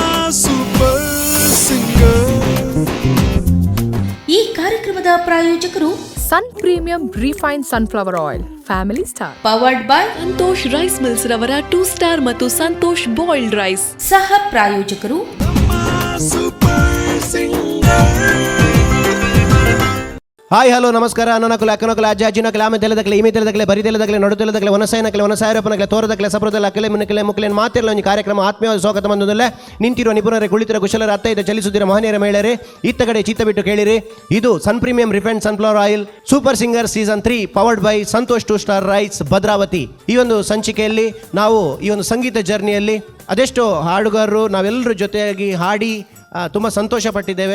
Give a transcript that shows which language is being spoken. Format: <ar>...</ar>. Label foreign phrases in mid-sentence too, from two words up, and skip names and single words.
<kn>ಸೂಪರ್ ಸಿಂಗರ್. ಈ ಕಾರ್ಯಕ್ರಮದ ಪ್ರಾಯೋಜಕರು ಸನ್ ಪ್ರೀಮಿಯಂ ರಿಫೈನ್ಡ್ ಸನ್ಫ್ಲವರ್ ಆಯಿಲ್, ಫ್ಯಾಮಿಲಿ ಸ್ಟಾರ್,</kn> <en>powered by</en> <kn>ಸಂತೋಷ್ ರೈಸ್ ಮಿಲ್ಸ್ ರವರ 2 ಸ್ಟಾರ್ ಮತ್ತು ಸಂತೋಷ್ ಬಾಯ್ಲ್ಡ್ ರೈಸ್. ಸಹ ಪ್ರಾಯೋಜಕರು ಸೂಪರ್ ಸಿಂಗರ್.</kn> <en>hi hello</en> <kn>ನಮಸ್ಕಾರ.</kn> <tcy>ಅನ್ನನಕಲೆ ಅಕ್ಕನಕಲೆ ಅಜ್ಜ ಅಜ್ಜಿನಕಲೆ ಆಮೆ ತೆಲದಕಲೆ ಈಮೆ ತೆಲದಕಲೆ ಬರಿ ತೆಲದಕಲೆ ನಡು ತೆಲದಕಲೆ ಒನಸೈನಕಲೆ ಒನಸಾಯರಪ್ಪನಕಲೆ ತೋರದಕಲೆ ಸಪ್ರದಲ್ಲ ಅಕಲೆ ಮುನಕಲೆ ಮುಕ್ಲೇನ್</tcy> <kn>ಮಾತಿರಲ್ಲ ಒಂದು ಕಾರ್ಯಕ್ರಮ ಆತ್ಮೀಯವಾದ ಸ್ವಾಗತ ಬಂದದಲ್ಲೇ ನಿಂತಿರುವ ನಿಪುಣರೇ, ಕುಳಿತಿರೋ ಕುಶಲರ, ಅತ್ತೈದ ಚಲಿಸುತ್ತಿರುವ ಮಹನೀಯರ ಮಹಿಳೆಯರೇ, ಇತ್ತ ಕಡೆ ಚಿತ್ತ ಬಿಟ್ಟು ಕೇಳಿರಿ. ಇದು ಸನ್ ಪ್ರೀಮಿಯಂ ರಿಫೈನ್ಡ್ ಸನ್ಫ್ಲವರ್ ಆಯಿಲ್ ಸೂಪರ್ ಸಿಂಗರ್ ಸೀಸನ್ 3</kn> <en>powered by</en> <kn>ಸಂತೋಷ್ 2 ಸ್ಟಾರ್ ರೈಸ್ ಭದ್ರಾವತಿ. ಈ ಒಂದು ಸಂಚಿಕೆಯಲ್ಲಿ ನಾವು ಈ ಒಂದು ಸಂಗೀತ ಜರ್ನಿಯಲ್ಲಿ ಅದೆಷ್ಟೋ ಹಾಡುಗಾರರು ನಾವೆಲ್ಲರ ಜೊತೆಯಾಗಿ ಹಾಡಿ ತುಂಬ ಸಂತೋಷ ಪಟ್ಟಿದ್ದೇವೆ.</kn>